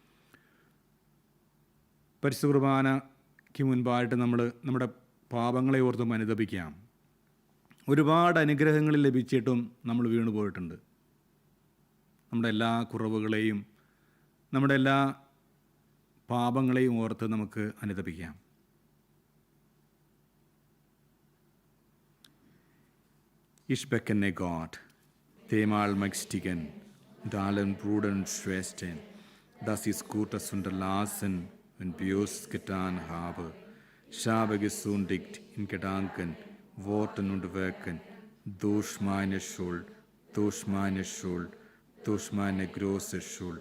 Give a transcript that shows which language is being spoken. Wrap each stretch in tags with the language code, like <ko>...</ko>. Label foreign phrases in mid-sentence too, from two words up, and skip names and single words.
<ml>പരിശുദ്ധ കുർബാനയ്ക്ക് മുൻപായിട്ട് നമ്മുടെ പാപങ്ങളെ ഓർത്ത് അനുതപിക്കാം. ഒരുപാട് അനുഗ്രഹങ്ങൾ ലഭിച്ചിട്ടും നമ്മൾ വീണു പോയിട്ടുണ്ട്. നമ്മുടെ എല്ലാ കുറവുകളെയും, നമ്മുടെ എല്ലാ പാപങ്ങളെയും ഓർത്ത് നമുക്ക് അനുതപിക്കാം.</ml> <de>Ich bekenne Gott, dem Allmächtigen und allen Brüdern und Schwestern, dass ich Gutes unterlassen und Böses getan habe. Ich habe gesündigt in Gedanken, Worten und Werken, durch meine Schuld, durch meine große Schuld.</de>